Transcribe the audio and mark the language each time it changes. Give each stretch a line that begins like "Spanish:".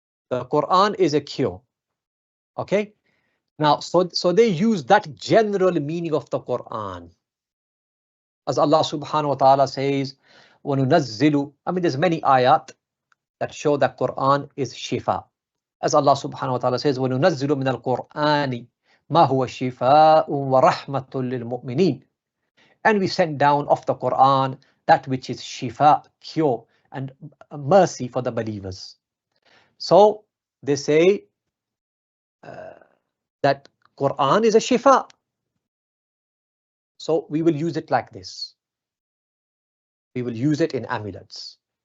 English: The Quran is a cure. Okay. Now, so they use that general meaning of the Quran. As Allah subhanahu wa ta'ala says, وَنُنَزِّلُ, I mean, there's many ayat that show that Quran is shifa. As Allah subhanahu wa ta'ala says,
Arabic: وَنُنَزِّلُ مِنَ الْقُرْآنِ مَا هُوَ شِفَاءٌ وَرَحْمَةٌ لِلْمُؤْمِنِينَ.
English: And we send down of the Quran that which is shifa, cure, and mercy for the believers. So they say that Quran is a shifa. So we will use it like this. We will use it in amulets.